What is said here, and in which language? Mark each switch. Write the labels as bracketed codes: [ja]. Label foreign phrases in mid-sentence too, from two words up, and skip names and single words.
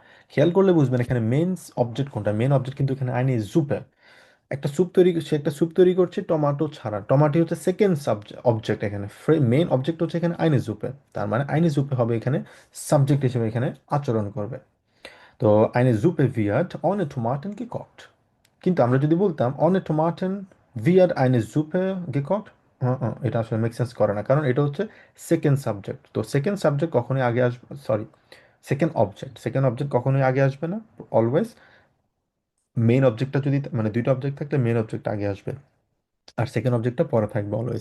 [bn] খেয়াল করলে বুঝবেন এখানে [en] main object [bn] কোনটা, [en] main object [bn] কিন্তু এখানে [de] eine Suppe. [bn] একটা স্যুপ তৈরি, সে একটা স্যুপ তৈরি করছে টমেটো ছাড়া, টমাটো হচ্ছে [en] second subject object [bn] এখানে, [en] main object [bn] হচ্ছে এখানে [de] eine Suppe. [bn] তার মানে [de] eine Suppe [bn] হবে এখানে সাবজেক্ট হিসেবে এখানে আচরণ করবে। [de] তো eine Suppe wird ohne Tomaten gekocht। [bn] কিন্তু আমরা যদি বলতাম [de] ohne Tomaten wird eine Suppe gekocht, [bn] এটা আসলে [en] make sense [bn] করে না, কারণ এটা হচ্ছে [en] second subject. [bn] তো [en] second subject [bn] কখনোই আগে আসবে, সরি, [en] second object [bn] কখনোই আগে আসবে না, [en] always main object [bn] যদি, মানে দুইটা অবজেক্ট থাকলে [en] main object [bn] আগে আসবে, আর [en] second object [bn] পরে থাকবে অলওয়েজ।